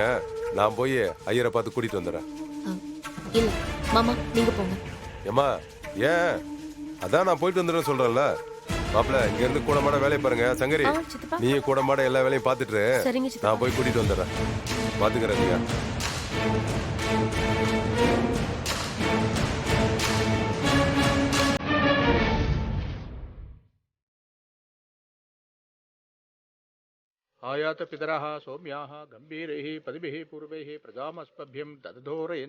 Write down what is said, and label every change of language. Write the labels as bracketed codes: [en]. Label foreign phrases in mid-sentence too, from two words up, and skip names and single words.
[ta] நான் போய் ஐயரை பார்த்து கூட்டிட்டு வந்துடுறேன். இல்ல மாமா, நீங்க போங்க. ஏமா, ஏன் அதான் நான் போயிட்டு வந்துடுறேன் சொல்றேன்ல. மாப்பிள்ள இங்க இருந்து கூட மாட வேலையை பாருங்க. சங்கரி சித்தப்பா. நீ கூட மாட எல்லா வேலையும் பார்த்துட்டு சரிங்க சித்தப்பா. நான் போய் கூட்டிட்டு வந்துடுறேன். பாத்துக்கிறேன் நீங்க. [sa] आयात पितरः सौम्याः गम्भीरैः पदिभिः पूर्वैः प्रजामस्पभ्यं ददधोरयं